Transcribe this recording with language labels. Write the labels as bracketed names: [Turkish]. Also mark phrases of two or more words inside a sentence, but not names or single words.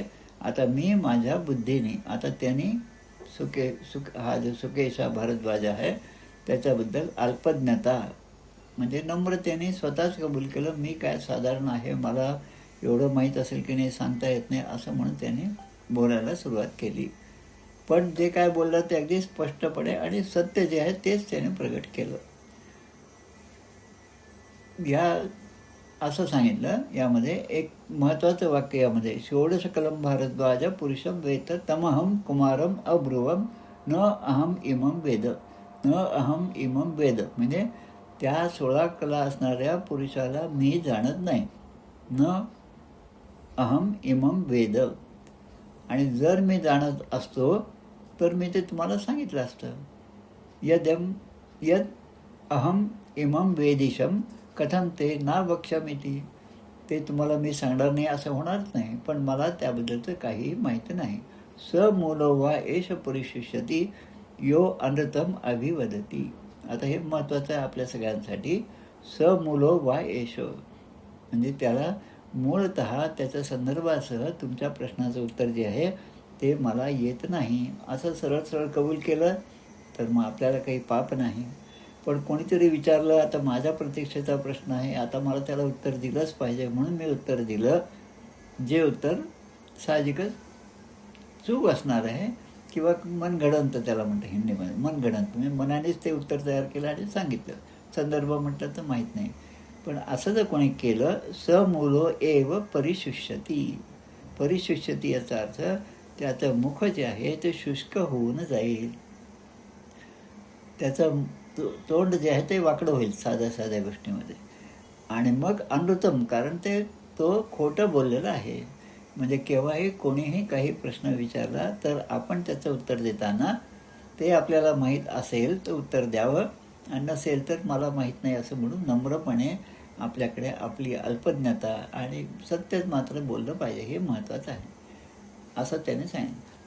[Marathi] आता मी माझ्या बुद्धीने, आता त्यांनी हा जो सुकेशा भारद्वाज आहे त्याच्याबद्दल अल्पज्ञता म्हणजे नम्रतेने स्वतःच कबूल केलं, मी काय साधारण आहे, मला एवढं माहीत असेल की नाही सांगता येत नाही, असं म्हणून त्याने बोलायला सुरुवात केली. पण जे काय बोललं ते अगदी स्पष्टपणे आणि सत्य जे आहे तेच त्याने प्रगट केलं. असं सांगितलं. यामध्ये एक महत्त्वाचं वाक्य यामध्ये, [Sanskrit] षोडश कलम भारद्वाज पुरुषम वेत तमहम कुमारम अब्रुवम न अहम इमं वेद. न अहम इमं वेद [Marathi] म्हणजे त्या 16 कला असणाऱ्या पुरुषाला मी जाणत नाही. [Sanskrit] न अहम इमं वेद. [Marathi] आणि जर मी जाणत असतो तर मी ते तुम्हाला सांगितलं असतं. [Sanskrit] यद अहम इमं वेदिशम कथं ते ना वक्ष्यामिति. [Marathi] ते तुम्हाला मी सांगणार नाही असं होणारच नाही, पण मला त्याबद्दलचं काही माहिती नाही. [Sanskrit] स मूलो वा एष परिशिष्यति यो अनृतम अभिवदति. [Marathi] आता हे महत्त्वाचं आहे आपल्या सगळ्यांसाठी. [Sanskrit] स मूलो वा एष [Marathi] म्हणजे त्याला मूळतः त्याच्या संदर्भासह तुमच्या प्रश्नाचं उत्तर जे आहे ते मला येत नाही असं सरळ सरळ कबूल केलं तर मग आपल्याला काही पाप नाही. पण कोणीतरी विचारलं, आता माझ्या प्रतीक्षेचा प्रश्न आहे, आता मला त्याला उत्तर दिलंच पाहिजे म्हणून मी उत्तर दिलं, जे उत्तर साहजिकच चूक असणार आहे किंवा मनगडंत त्याला म्हणतं हिंदीमध्ये. मनगडंत म्हणजे मनानेच ते उत्तर तयार केलं आणि सांगितलं. संदर्भ म्हटलं तर माहीत नाही. पण असं जर कोणी केलं, [Sanskrit] स मूलो एव परिशुष्यती. [Marathi] परिशुष्यती याचा अर्थ त्याचं मुख जे आहे ते शुष्क होऊन जाईल, त्याचं तोंड जे आहे ते वाकडं होईल साध्या साध्या गोष्टीमध्ये. आणि मग अनृतम, कारण तो खोटं बोललेलं आहे. म्हणजे केव्हाही कोणीही काही प्रश्न विचारला तर आपण त्याचं उत्तर देताना ते आपल्याला माहीत असेल तर उत्तर द्यावं, आणि नसेल तर मला माहीत नाही असं म्हणून नम्रपणे आपल्याकडे आपली अल्पज्ञता आणि सत्यच मात्र बोललं पाहिजे, हे महत्त्वाचं आहे असं त्याने सांगितलं.